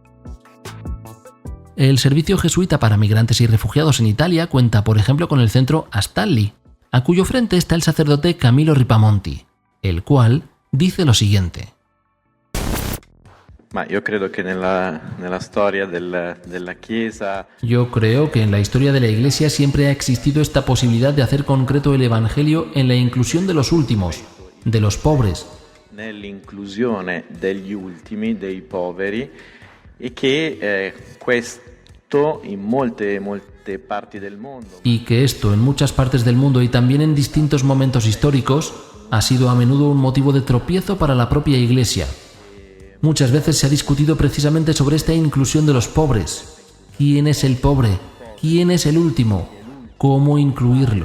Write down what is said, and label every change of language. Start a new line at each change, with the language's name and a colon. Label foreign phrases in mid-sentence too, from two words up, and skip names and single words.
Spanish: El servicio jesuita para migrantes y refugiados en Italia cuenta, por ejemplo, con el centro Astalli, a cuyo frente está el sacerdote Camilo Ripamonti, el cual dice lo siguiente. Yo creo que en la historia de la Chiesa. Yo creo que en la historia de la Iglesia siempre ha existido esta posibilidad de hacer concreto el Evangelio en la inclusión de los últimos, de los pobres.
Italian: Nell'inclusione degli ultimi, dei poveri, e che questo in molte parti del mondo.
Spanish: Y que esto en muchas partes del mundo y también en distintos momentos históricos ha sido a menudo un motivo de tropiezo para la propia Iglesia. Muchas veces se ha discutido precisamente sobre esta inclusión de los pobres. ¿Quién es el pobre? ¿Quién es el último? ¿Cómo incluirlo?